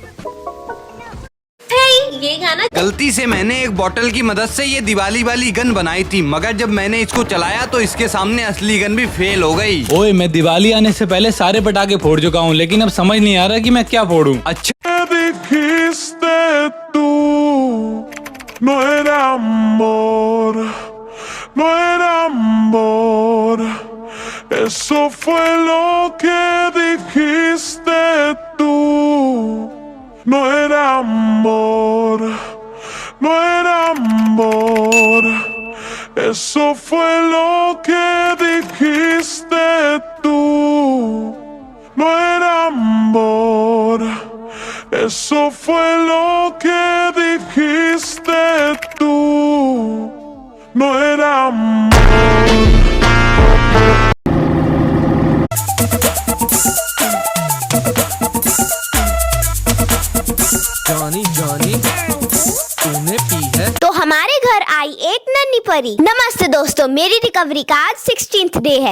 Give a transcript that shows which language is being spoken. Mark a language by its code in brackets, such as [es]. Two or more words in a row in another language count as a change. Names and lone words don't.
[hi] ये गाना गलती से मैंने एक बोतल की मदद से ये दिवाली वाली गन बनाई थी, मगर जब मैंने इसको चलाया तो इसके सामने असली गन भी फेल हो गई। ओए, मैं दिवाली आने से पहले सारे पटाखे फोड़ चुका हूँ, लेकिन अब समझ नहीं आ रहा कि मैं क्या फोड़ूं। अच्छा [es] no era amor, no era amor, eso fue lo que dijiste tú. No era amor, no era amor, eso fue lo que dijiste tú. No era amor, eso fue lo que dijiste tú. No era amor. [hi] जॉनी जॉनी तूने पी है? तो हमारे घर आई एक नन्ही परी। नमस्ते दोस्तों, मेरी रिकवरी का आज 16th डे है।